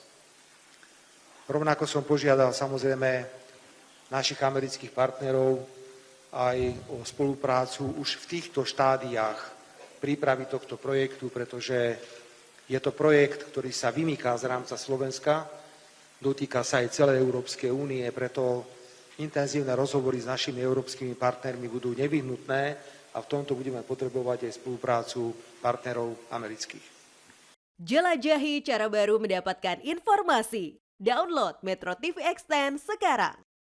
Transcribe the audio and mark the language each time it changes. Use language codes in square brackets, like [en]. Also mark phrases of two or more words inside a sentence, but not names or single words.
[sk] Rovnako som požiadal samozrejme našich amerických partnerov aj o spoluprácu už v týchto štádiách prípravy tohto projektu, pretože je to projekt, ktorý sa vymýka z rámca Slovenska, dotýka sa aj celej Európskej únie, preto intenzívne rozhovory s našimi európskymi partnermi budú nevyhnutné a v tomto budeme potrebovať aj spoluprácu partnerov amerických. [id] Jelajahi cara baru mendapatkan informasi. Download Metro TV Extend sekarang.